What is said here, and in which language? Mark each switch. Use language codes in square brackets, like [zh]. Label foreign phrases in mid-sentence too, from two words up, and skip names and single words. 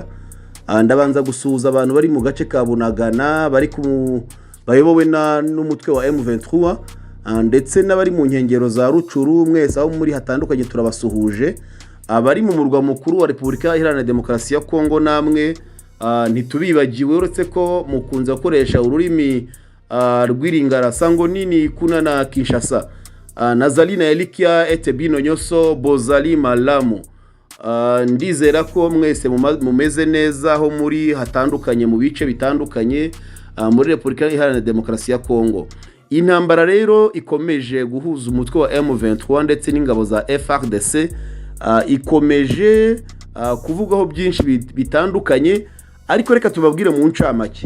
[rw] Ndabanza gusuhuza abantu bari mu gace ka Bunagana bari bayobowe n'umutwe wa M23 ndetse n'abari mu nkengero za Rucuru, mwese aho muri hatandukanye turabasuhuje. Abari mu murwa mukuru wa Repubulika Iharanira Demokarasi ya Kongo namwe ntitubibagiwe, uretse ko mukunze gukoresha ururimi rw'iringara [ln] sango nini kuna na Kinshasa. Nazali na Elikia etebino nyoso bozali malamu. [rw] Ndizera ko mwese mumeze neza aho muri hatandukanye mu bice bitandukanye muri Repubulika Iharanira Demokarasi ya Kongo. Intambara rero ikomeje guhuza umutwe wa M23 ndetse n'ingabo za FARDC, ikomeje kuvugaho byinshi bitandukanye, ariko reka tubabwire mu ncamake.